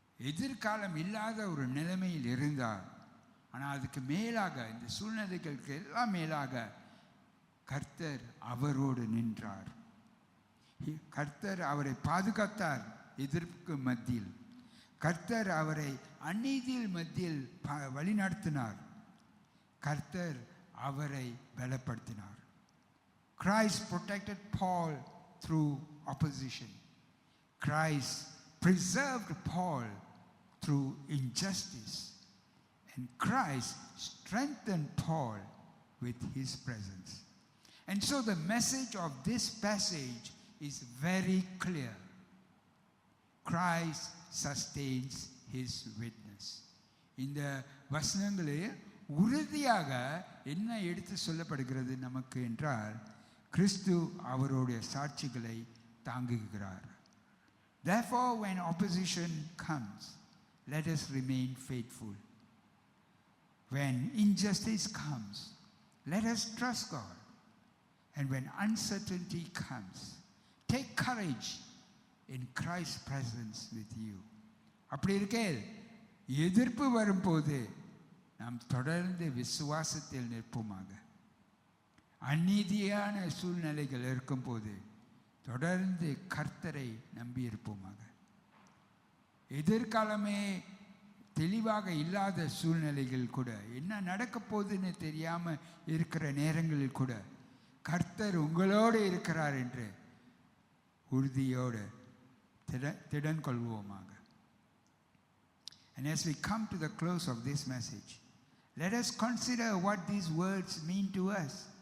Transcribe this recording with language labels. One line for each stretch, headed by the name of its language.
Tamil: எதிர்காலம் இல்லாத ஒரு நிலைமையில் இருந்தார். ஆனால் அதுக்கு மேலாக, இந்த சூழ்நிலைகளுக்கு எல்லாம் மேலாக கர்த்தர் அவரோடு நின்றார். கர்த்தர் அவரை பாதுகாத்தார். எதிர்ப்புக்கு மத்தியில் கர்த்தர் அவரை அநீதியில் மத்தியில் வழிநடத்தினார். கர்த்தர் அவரை பலப்படுத்தினார்.
English: Christ protected Paul through opposition. Christ preserved Paul through injustice. And Christ strengthened Paul with his presence. And so the message of this passage is very clear. Christ sustains his witness.
Tamil: இந்த வசனங்களில் உறுதியாக என்ன எடுத்து சொல்லப்படுகிறது நமக்கு என்றால், கிறிஸ்து அவருடைய சாட்சிகளை தாங்குகிறார்.
English: Therefore, when opposition comes, let us remain faithful. When injustice comes, let us trust God. And when uncertainty comes, take courage in Christ's presence with you.
Tamil: அப்படி இருக்கே, எதிர்ப்பு வரும்போது நாம் தொடர்ந்து விசுவாசத்தில் நிற்போமாக. அநீதியான சூழ்நிலைகள் இருக்கும்போது தொடர்ந்து கர்த்தரை நம்பி இருப்போமாக. எதிர்காலமே தெளிவாக இல்லாத சூழ்நிலைகள் கூட, என்ன நடக்க போகுதுன்னு தெரியாமல் இருக்கிற நேரங்களில் கூட கர்த்தர் உங்களோடு இருக்கிறார் என்று உறுதியோடு திடன் கொள்வோமாக.
English: And as we come to the close of this message, let us consider what these words mean to us.